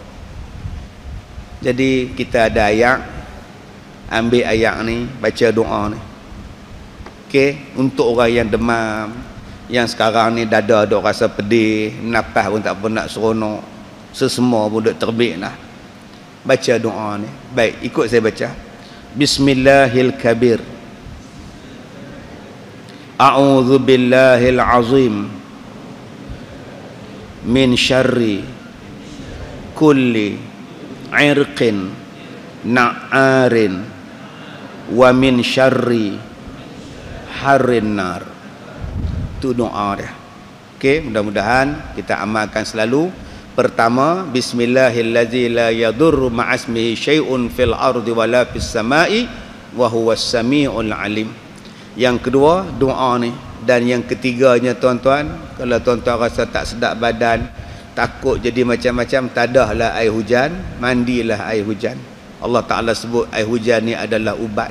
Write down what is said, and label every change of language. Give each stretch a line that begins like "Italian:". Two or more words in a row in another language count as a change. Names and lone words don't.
Malay: Jadi kita ada ayat, ambil ayat ni, baca doa ni. Okey, untuk orang yang demam, yang sekarang ni dada duk rasa pedih, nafas pun tak pernah seronok, sesemua pun duk terbit lah. Baca doa ni. Baik, ikut saya baca.
Arabic: بسم الله الرحمن الرحيم. أعوذ بالله العظيم من شر كل عرق نعار ومن شر حر النار.
Malay: Itu doa dia. Okey, mudah-mudahan kita amalkan selalu. Pertama,
Arabic: بسم الله الذي لا يضر مع اسمه شيء في الأرض ولا في السماء وهو السميع العليم.
Malay: Yang kedua, doa ni. Dan yang ketiganya tuan-tuan, kalau tuan-tuan rasa tak sedap badan, takut jadi macam-macam, tadahlah air hujan, mandilah air hujan.
Arabic: الله تعالى
Malay: sebut air hujan ni adalah ubat.